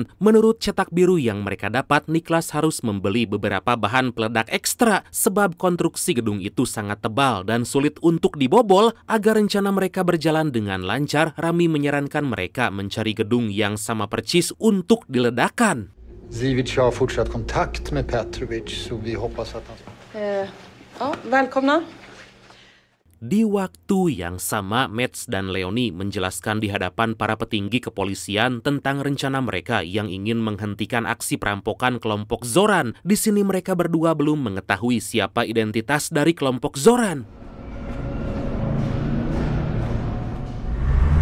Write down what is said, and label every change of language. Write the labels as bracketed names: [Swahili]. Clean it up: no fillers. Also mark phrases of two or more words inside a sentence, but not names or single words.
[Indonesian] Menurut cetak biru yang mereka dapat, Niklas harus membeli beberapa bahan peledak ekstra sebab konstruksi gedung itu sangat tebal dan sulit untuk dibobol. Agar rencana mereka berjalan dengan lancar, Rami menyarankan mereka mencari gedung yang sama persis untuk diledakkan. [Swedish] Zivic har fortsatt kontakt med Petrovic, så vi hoppas att han... Ja, välkomna. [Indonesian] Di waktu yang sama, Mats dan Leonie menjelaskan di hadapan para petinggi kepolisian tentang rencana mereka yang ingin menghentikan aksi perampokan kelompok Zoran. Di sini mereka berdua belum mengetahui siapa identitas dari kelompok Zoran.